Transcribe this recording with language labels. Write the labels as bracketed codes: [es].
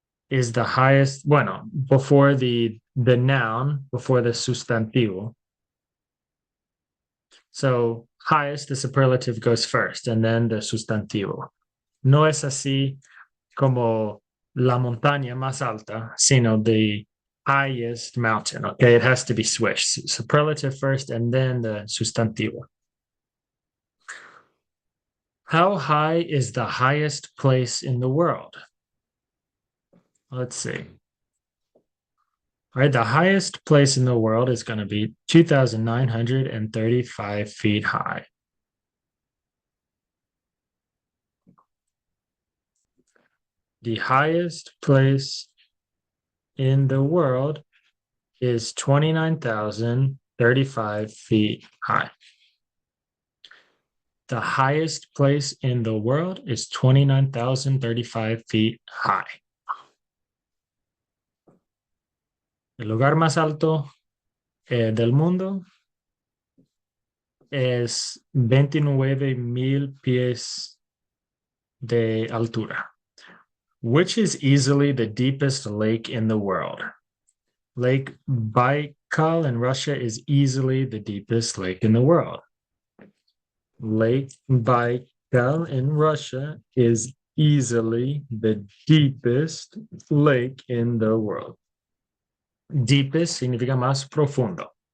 [en] Is the highest, bueno, before the noun, before the sustantivo. So highest, the superlative goes first, and then the sustantivo. [es] No es así como la montaña más alta, sino [en] the highest mountain. Okay, it has to be switched. Superlative first, and then the sustantivo. How high is the highest place in the world? Let's see. All right, the highest place in the world is going to be 2,935 feet high. The highest place in the world is 29,035 feet high. The highest place in the world is 29,035 feet high. [es] El lugar más alto del mundo es 29,000 pies de altura. [en] Which is easily the deepest lake in the world? Lake Baikal in Russia is easily the deepest lake in the world. Lake Baikal in Russia is easily the deepest lake in the world. [es] Deepest significa más profundo.